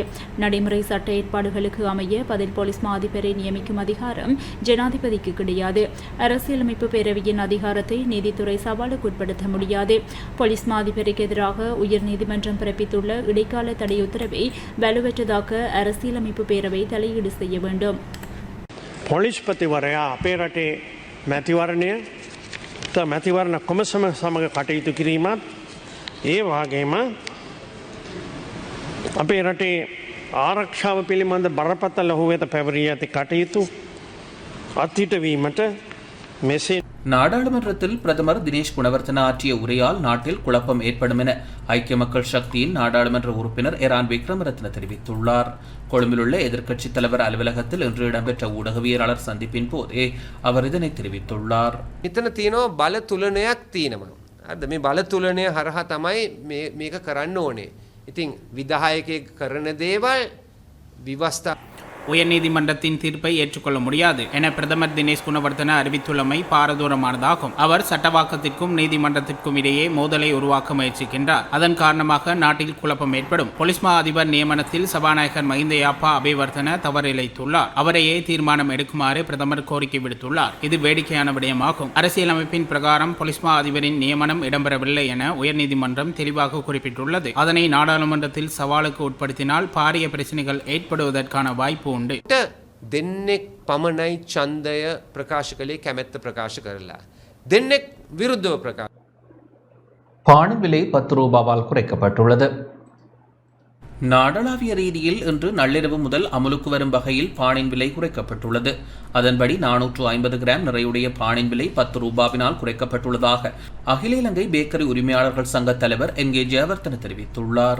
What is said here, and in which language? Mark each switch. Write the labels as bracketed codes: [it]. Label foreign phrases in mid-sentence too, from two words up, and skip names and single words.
[ta] நடைமுறை சட்ட ஏற்பாடுகளுக்கு அமைய பதில் போலீஸ் மா அதிபரை நியமிக்கும் அதிகாரம் ஜனாதிபதிக்கு கிடையாது. அரசியலமைப்பு பேரவையின் அதிகாரத்தை நீதித்துறை சவாலுக்கு உட்படுத்த முடியாது. போலீஸ் மா அதிபருக்கு எதிராக உயர்நீதிமன்றம் பிறப்பித்துள்ள இடைக்கால தடை உத்தரவை வலுவற்றதாக்க அரசியலமைப்பு பேரவை தலையீடு செய்ய வேண்டும். [si] පොලිස්පතිවරයා අපේ රටේ මැතිවරණය මැතිවරණ කොමසම සමග කටයුතු කිරීමත් ඒ වගේම අපේ රටේ ආරක්ෂාව පිළිබඳ බරපතල හෝ වෙත පැවරී ඇති කටයුතු අත්හිටවීමට මෙසේ [ta] நாடாளுமன்றத்தில் பிரதமர் தினேஷ் குணவர்தன ஆற்றிய உரையால் நாட்டில் குழப்பம் ஏற்படும் என ஐக்கிய மக்கள் சக்தியின் நாடாளுமன்ற உறுப்பினர் எரான் விக்ரமரத்ன தெரிவித்துள்ளார். கொழும்பில் உள்ள எதிர்க்கட்சித் தலைவர் அலுவலகத்தில் இன்று இடம்பெற்ற ஊடகவியலாளர் சந்திப்பின் போதே அவர் இதனை தெரிவித்துள்ளார். [si] මෙතන තියෙනවා බල තුලනයක් තියෙනවා. හරිද? මේ බල තුලනය හරහා තමයි මේක කරන්න ඕනේ. ඉතින් විධායකයෙක් කරන දේවල් විවස්ථා [ta] உயர்நீதிமன்றத்தின் தீர்ப்பை ஏற்றுக்கொள்ள முடியாது என பிரதமர் தினேஷ் குணவர்தன அறிவித்துள்ளமை பாரதூரமானதாகும். அவர் சட்டவாக்கத்திற்கும் நீதிமன்றத்திற்கும் இடையே மோதலை உருவாக்க முயற்சிக்கின்றார். அதன் காரணமாக நாட்டில் குழப்பம் ஏற்படும். போலீஸ் மா அதிபர் நியமனத்தில் சபாநாயகர் மஹிந்த யாப்பா அபேவர்தன தவறிழைத்துள்ளார். அவரையே தீர்மானம் எடுக்குமாறு பிரதமர் கோரிக்கை விடுத்துள்ளார். இது வேடிக்கையான விடயமாகும். அரசியலமைப்பின் பிரகாரம் போலீஸ் மா அதிபரின் நியமனம் இடம்பெறவில்லை என உயர்நீதிமன்றம் தெளிவாக குறிப்பிட்டுள்ளது. அதனை நாடாளுமன்றத்தில் சவாலுக்கு உட்படுத்தினால் பாரிய பிரச்சனைகள் ஏற்படுவதற்கான வாய்ப்பு [si] දෙන්නෙක් පමණයි ඡන්දය ප්‍රකාශ කළේ කැමැත්ත ප්‍රකාශ කරලා. දෙන්නෙක් විරුද්ධව ප්‍රකාශ. [ta] பானின் விலை 10 ரூபாவால் குறைக்கப்பட்டுள்ளது. நாடளாவிய ரீதியில் இன்று நள்ளிரவு முதல் அமலுக்கு வரும் வகையில் பானின் விலை குறைக்கப்பட்டுள்ளது. அதன்படி 450 கிராம் நிறையுடைய பானின் விலை 10 ரூபாவினால் குறைக்கப்பட்டுள்ளதாக அகில இலங்கை பேக்கரி உரிமையாளர்கள் சங்க தலைவர் என்கே ஜெயவர்தன தெரிவித்துள்ளார்.